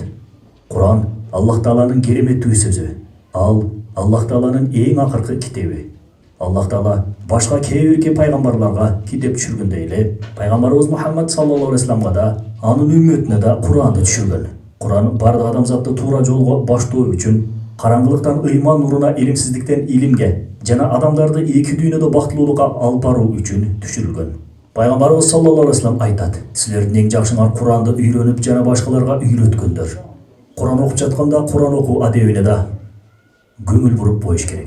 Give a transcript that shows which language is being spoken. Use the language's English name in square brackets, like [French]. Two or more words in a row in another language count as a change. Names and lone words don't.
[Kyrgyz] Куран Аллах Тааланын кереметтүү сөзү. Ал Аллах Тааланын эң акыркы китеби. Аллах Таала башка кээ бирки пайгамбарларга китеп түшүргөндөй эле, пайгамбарыбыз Мухаммад [Arabic] صلى الله عليه وسلم [Kyrgyz] да, анын үммөтүнө да Куранды түшүргөн. Kur'an bardıq адамзатты тура жолға баштоо үчүн караңгылыктан ыйман нурuna, илимсиздиктен илимге жана адамдарды эки дүйнөдө бактылуулукка алып баруу үчүн түшүрүлгөн. Пайгамбарыбыз [Arabic] صلى الله عليه وسلم [Kyrgyz] айтат: силердин эң жакшыңар Куранды үйрөнүп жана башкаларга үйрөткөндөр. Куран окуп жатканда Куран окуу адебине да көңүл буруп коюш керек.